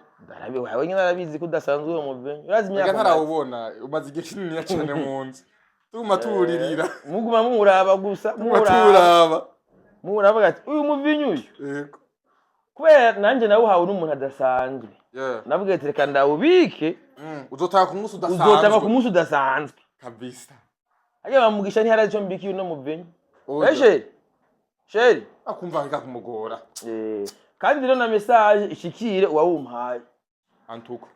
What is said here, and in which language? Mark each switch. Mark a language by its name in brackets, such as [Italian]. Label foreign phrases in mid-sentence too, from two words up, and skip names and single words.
[Rundi] ndarabi wawe nyine arabizi ko udasanzwe uwo muvinyu urazi Ega imyaka ntarawubona umaze igihe kininiya cyane mu nzu tuguma tuwuririra muguma muraba gusa turaba muravuga ati uyu muvinyu uyu yego kubera nanjye nawuhawe n'umuntu adasanzwe yeah navuga ati reka ndawubike uzotaka ku munsi udasanzwe uzotaba ku munsi udasanzwe kabisa ajya bamugisha ntihari icyo mbikiye uno muvinyu Oya. sheri akumva hika kumugora kandi rero na message ishikire uwawumpaye antuko